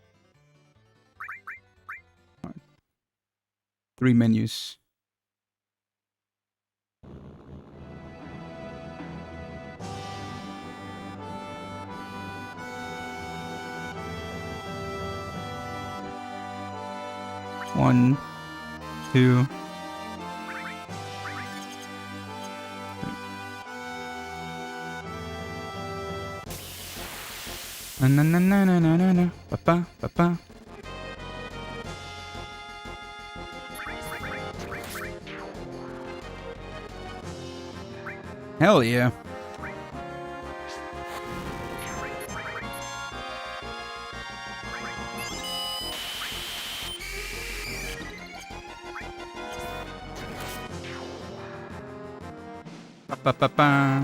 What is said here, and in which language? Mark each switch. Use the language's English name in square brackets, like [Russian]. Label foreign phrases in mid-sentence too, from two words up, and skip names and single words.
[English] 3 menus. One, two. Na na na na na na na na. Papa, papa. Hell yeah. Ba ba ba.